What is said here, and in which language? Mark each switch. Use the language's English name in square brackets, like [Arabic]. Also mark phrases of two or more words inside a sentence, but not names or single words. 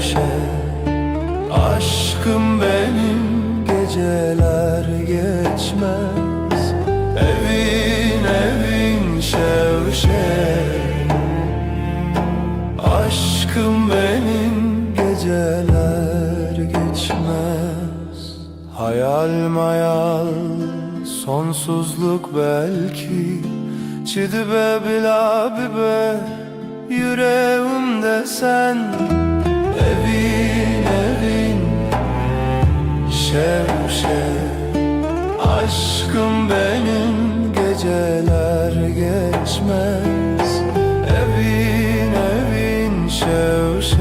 [Turkish] aşkım benim geceler geçmez [Kurdish] evin şev [Turkish] aşkım benim geceler geçmez hayal mayal sonsuzluk belki [Kurdish] Çidibe bila bibe [Turkish] yüreğimde sen [Kurdish] evin şev [Turkish] aşkım benim geceler geçmez [Kurdish] evin şev